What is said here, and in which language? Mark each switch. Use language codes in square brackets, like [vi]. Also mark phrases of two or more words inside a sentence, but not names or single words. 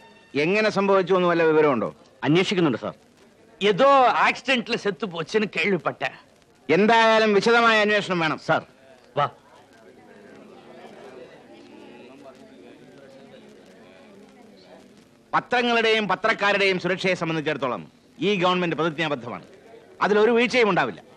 [ml] എങ്ങനെ സംഭവിച്ചു എന്ന് വല്ല വിവരമുണ്ടോ? അന്വേഷിക്കുന്നുണ്ട് സാർ. [ta] ஏதோ ஆக்சிடென்ட்ல செத்து போச்சுன்னு கேள்விப்பட்டேன். [ml] എന്തായാലും വിശദമായ അന്വേഷണം വേണം. സാർ വാ. പത്രങ്ങളുടെയും പത്രക്കാരുടെയും സുരക്ഷയെ സംബന്ധിച്ചിടത്തോളം ഈ ഗവൺമെന്റ് പ്രതിജ്ഞാബദ്ധമാണ്. അതിലൊരു വീഴ്ചയും ഉണ്ടാവില്ല.